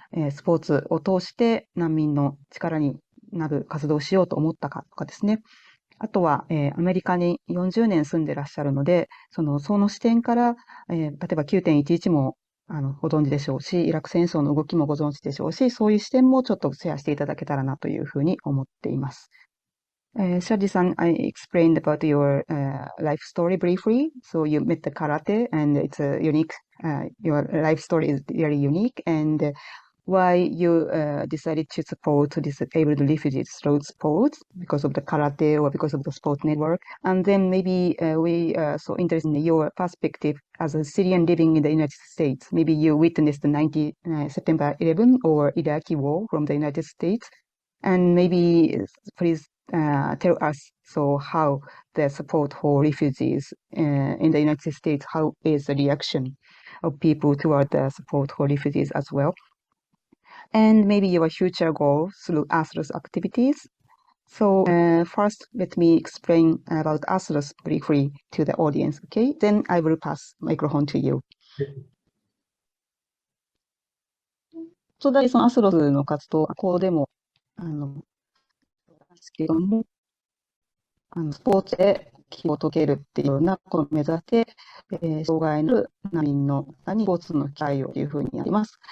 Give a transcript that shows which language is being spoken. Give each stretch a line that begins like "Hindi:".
Japanese: スポーツを通して難民の力になる活動をしようと思ったかとかですね、あとは、アメリカに40年住んでらっしゃるので、その視点から、例えば9.11も、ご存知でしょうし、イラク戦争の動きもご存知でしょうし、そういう視点もちょっとシェアしていただけたらなというふうに思っています。
English: Shaji-san, I explained about your life story briefly. So you met the karate and it's a unique, your life story is very unique and why you decided to support disabled refugees through sports because of the karate or because of the sport network. And then maybe we are so interested in your perspective as a Syrian living in the United States. Maybe you witnessed the September 11 or Iraqi war from the United States. And maybe please tell us so how the support for refugees in the United States, how is the reaction of people toward the support for refugees as well? And maybe your future goals through ATHLOS activities. So first, let me explain about ATHLOS briefly to the audience, okay? Then I will pass microphone to you.
Japanese: それでそのATHLOSの活動、こうでも、ですけども、スポーツで気を解けるっていうようなことを目指して、障害のある難民の方にスポーツの機会をというふうにやります。